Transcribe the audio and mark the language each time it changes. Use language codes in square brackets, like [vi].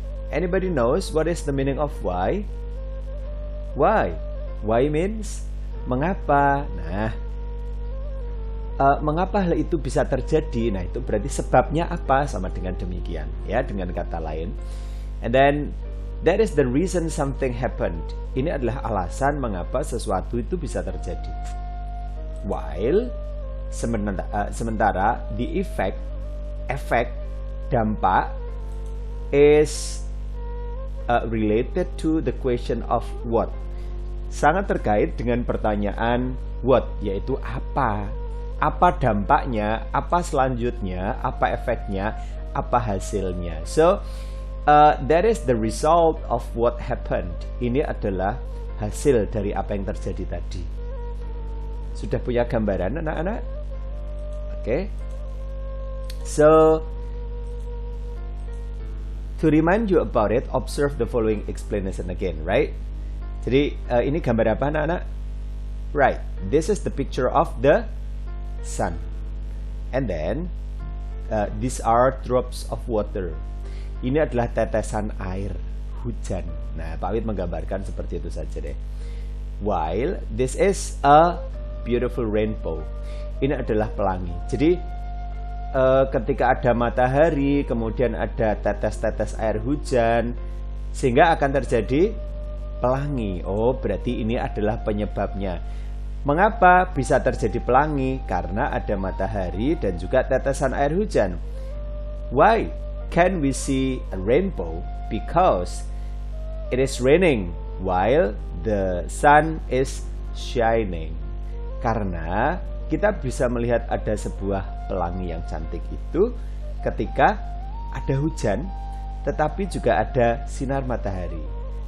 [en] Anybody knows what is the meaning of why? Why? Why means mengapa. [id] Nah, mengapa hal itu bisa terjadi? Nah, itu berarti sebabnya apa, sama dengan demikian ya, dengan kata lain. [en] And then that is the reason something happened. [id] Ini adalah alasan mengapa sesuatu itu bisa terjadi. [en] While sementara the effect, dampak is related to the question of what. [id] Sangat terkait dengan pertanyaan what, yaitu apa. Apa dampaknya, apa selanjutnya, apa efeknya, apa hasilnya. [en] So, that is the result of what happened. [id] Ini adalah hasil dari apa yang terjadi tadi. Sudah punya gambaran anak-anak? Okay. [en] So, to remind you about it, observe the following explanation again, right? [id] Jadi ini gambar apa anak-anak? [en] Right, this is the picture of the sun. And then these are drops of water. [id] Ini adalah tetesan air hujan. Nah, Pak Wid menggambarkan seperti itu saja deh. [en] While this is a beautiful rainbow. [id] Ini adalah pelangi. Jadi ketika ada matahari, kemudian ada tetes-tetes air hujan, sehingga akan terjadi pelangi. Oh, berarti ini adalah penyebabnya. Mengapa bisa terjadi pelangi? Karena ada matahari dan juga tetesan air hujan. [en] Why can we see a rainbow? Because it is raining while the sun is shining. [id] Karena kita bisa melihat ada sebuah pelangi yang cantik itu ketika ada hujan, tetapi juga ada sinar matahari.